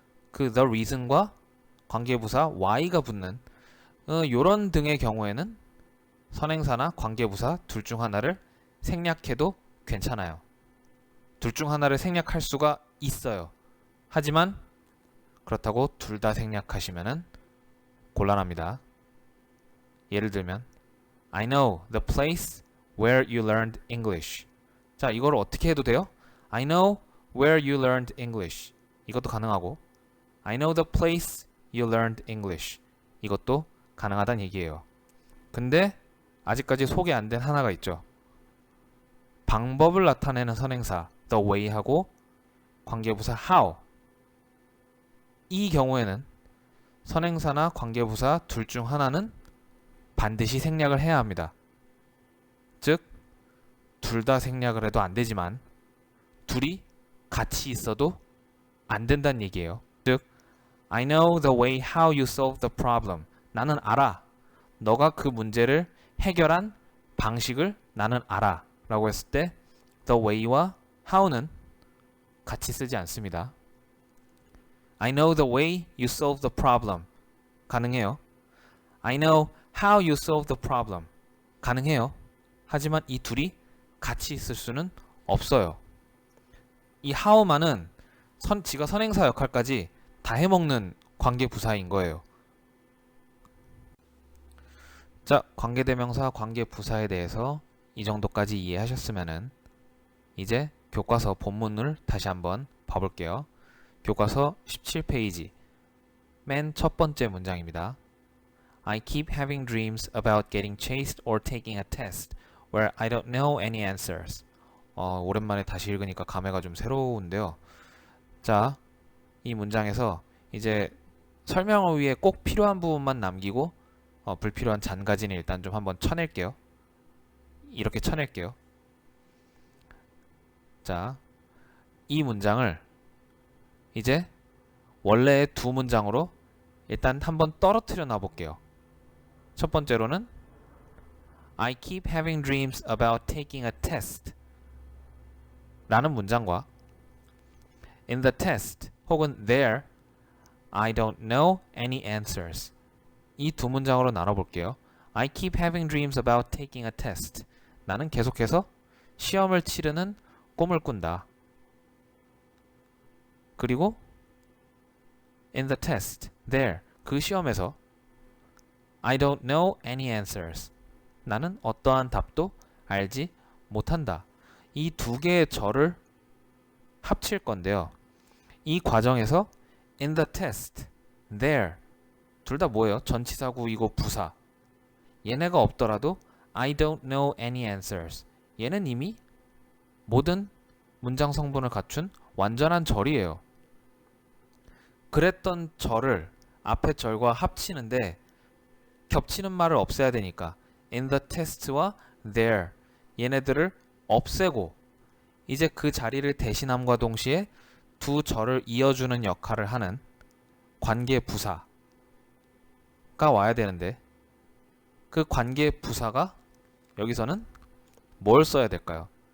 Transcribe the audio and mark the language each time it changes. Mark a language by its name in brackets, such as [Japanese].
[Korean] 그 the reason과 관계부사 why가 붙는 요런 등의 경우에는 선행사나 관계부사 둘 중 하나를 생략해도 괜찮아요. 둘 중 하나를 생략할 수가 있어요. 하지만 그렇다고 둘 다 생략하시면은 곤란합니다. [English] 예를 들면 I know the place where you learned English. [Korean] 자, 이걸 어떻게 해도 돼요? [English] I know where you learned English. [Korean] 이것도 가능하고 [English] I know the place you learned English. [Korean] 이것도 가능하다는 얘기예요. 근데 아직까지 소개 안 된 하나가 있죠. 방법을 나타내는 선행사 the way하고 관계부사 how. 이 경우에는 선행사나 관계부사 둘 중 하나는 반드시 생략을 해야 합니다. 즉, 둘 다 생략을 해도 안 되지만 둘이 같이 있어도 안 된다는 얘기예요. [English] 즉, I know the way how you solve the problem. [Korean] 나는 알아. 너가 그 문제를 해결한 방식을 나는 알아. 라고 했을 때 the way와 how는 같이 쓰지 않습니다. [English] I know the way you solve the problem. [Korean] 가능해요. [English] I know how you solve the problem. [Korean] 가능해요. 하지만 이 둘이 같이 있을 수는 없어요. 이 how만은 지가 선행사 역할까지 다 해먹는 관계부사인 거예요. 자, 관계대명사, 관계부사에 대해서 이 정도까지 이해하셨으면은 이제 교과서 본문을 다시 한번 봐볼게요. 교과서 17페이지 맨 첫 번째 문장입니다. [English] I keep having dreams about getting chased or taking a test where I don't know any answers. [Korean] 오랜만에 다시 읽으니까 감회가 좀 새로운데요. 자, 이 문장에서 이제 설명을 위해 꼭 필요한 부분만 남기고 불필요한 잔가지는 일단 좀 한번 쳐낼게요. 이렇게 쳐낼게요. 자, 이 문장을 이제 원래의 두 문장으로 일단 한번 떨어뜨려 놔볼게요. 첫 번째로는 [English] I keep having dreams about taking a test [Korean] 라는 문장과 [English] In the test [Korean] 혹은 [English] there I don't know any answers, [Korean] 이 두 문장으로 나눠볼게요. [English] I keep having dreams about taking a test. [Korean] 나는 계속해서 시험을 치르는 꿈을 꾼다. 그리고 [English] in the test, there, [Korean] 그 시험에서 [English] I don't know any answers. [Korean] 나는 어떠한 답도 알지 못한다. 이 두 개의 절을 합칠 건데요. 이 과정에서 [English] in the test, [Korean] there, 둘 다 뭐예요? 전치사구이고 부사. 얘네가 없더라도 [English] I don't know any answers. [Korean] 얘는 이미 모든 문장 성분을 갖춘 완전한 절이에요. 그랬던 절을 앞에 절과 합치는데 겹치는 말을 없애야 되니까 [English] in the test [Korean] 와 there 얘네들을 없애고 이제 그 자리를 대신함과 동시에 두 절을 이어주는 역할을 하는 관계 부사가 와야 되는데 그 관계 부사가 여기서는 뭘 써야 될까요?